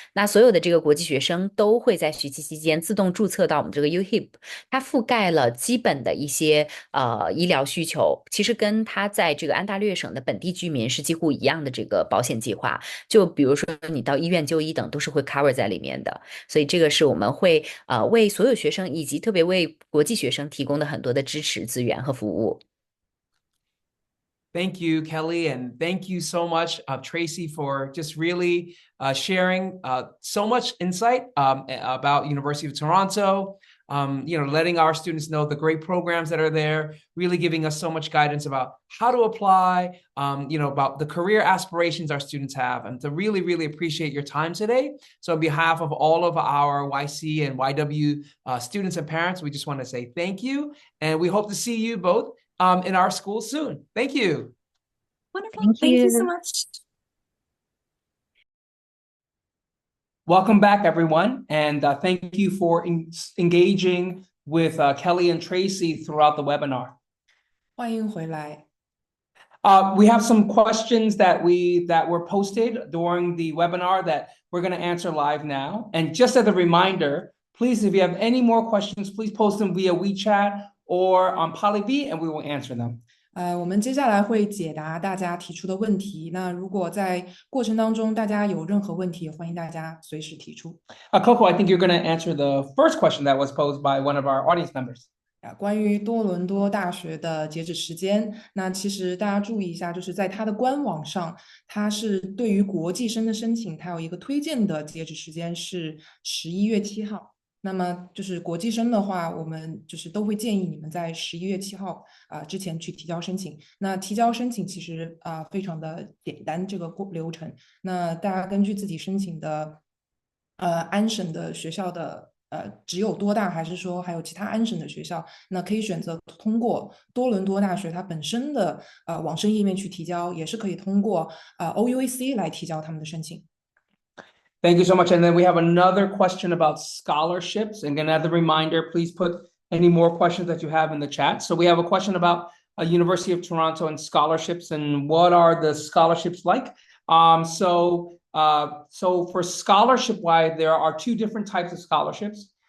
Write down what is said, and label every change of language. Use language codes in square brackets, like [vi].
[zh] 那所有的这个国际学生都会在学期期间自动注册到我们这个 UHIP， 它覆盖了基本的一些医疗需求，其实跟它在这个安大略省的本地居民是几乎一样的这个保险计划。就比如说你到医院就医等都是会 cover 在里面的，所以这个是我们会为所有学生以及特别为国际学生提供的很多的支持资源和服务。 [en] Thank you, Kelly, and thank you so much, Tracy, for just really sharing so much insight about University of Toronto. Letting our students know the great programs that are there, really giving us so much guidance about how to apply, about the career aspirations our students have, and to really, really appreciate your time today. So on behalf of all of our YC and YW students and parents, we just want to say thank you, and we hope to see you both in our school soon. Thank you. Wonderful. Thank you so much. Welcome back, everyone. And thank you for engaging with Kelly and Tracy throughout the webinar. [zh] 欢迎回来。 [en] We have some questions that were posted during the webinar that we're going to answer live now. And just as a reminder, please, if you have any more questions, please post them via WeChat or on Polyv, and we will answer them. [zh] 我们接下来会解答大家提出的问题。那如果在过程当中大家有任何问题，欢迎大家随时提出。 [en] Coco, I think you're going to answer the first question that was posed by one of our audience members. [zh] 关于多伦多大学的截止时间，那其实大家注意一下，就是在它的官网上，它是对于国际生的申请，它有一个推荐的截止时间是11月7号。那么就是国际生的话，我们就是都会建议你们在11月7号之前去提交申请。那提交申请其实非常的简单，这个流程。那大家根据自己申请的安省的学校的只有多大，还是说还有其他安省的学校，那可以选择通过多伦多大学它本身的网申页面去提交，也是可以通过OUAC 来提交他们的申请。 [en] Thank you so much. And then we have another question about scholarships. And another reminder, please put any more questions that you have in the chat. So we have a question about University of Toronto and scholarships and what are the scholarships like? So for scholarship-wise, there are two different types of scholarships.